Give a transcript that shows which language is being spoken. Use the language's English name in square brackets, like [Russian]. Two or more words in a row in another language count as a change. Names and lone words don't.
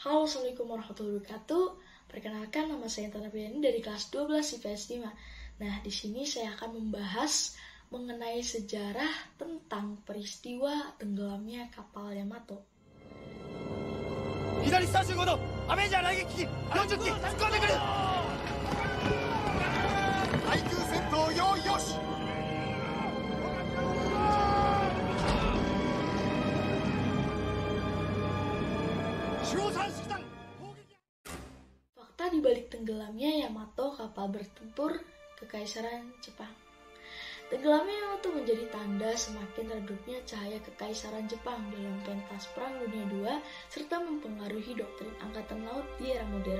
[Arabic] السلام عليكم ورحمة الله وبركاته. [Indonesian] Perkenalkan, nama saya Intan Apriani dari kelas 12 IPS 5. Nah, di sini saya akan membahas mengenai sejarah tentang peristiwa tenggelamnya kapal Yamato. [Japanese] 左35度アベンジャー雷撃機40機突っ込んでくる対空戦闘用意よし [Indonesian] Fakta di balik tenggelamnya Yamato, kapal bertempur Kekaisaran Jepang. Tenggelamnya Yamato menjadi tanda semakin redupnya cahaya Kekaisaran Jepang dalam pentas Perang Dunia II serta mempengaruhi doktrin angkatan laut di era modern.